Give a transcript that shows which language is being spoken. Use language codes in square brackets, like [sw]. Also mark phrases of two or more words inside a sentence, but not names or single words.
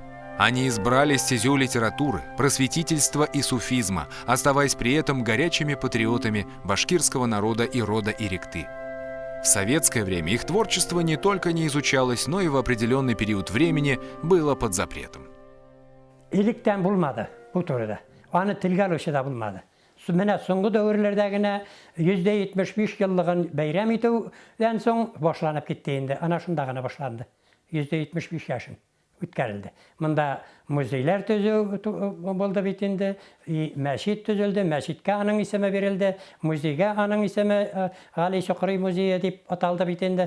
[ru] Они избрали стезю литературы, просветительства и суфизма, оставаясь при этом горячими патриотами башкирского народа и рода Иректы. В советское время их творчество не только не изучалось, но и в определенный период времени было под запретом. [tt] Иликтен булмады бу турыда. Аны телгә алучы да булмады. Менә соңгы дәверләрдә генә 175 еллыгын бәйрәм итүдән соң башланып китте инде. Ана шунда гына башланды. 175 яшын үткәрелде. Монда музейлар төзү булды бит инде, мәчет төзелде, мәчеткә аның исеме бирелде, музейгә аның исеме Али Чукури музее дип аталды бит инде.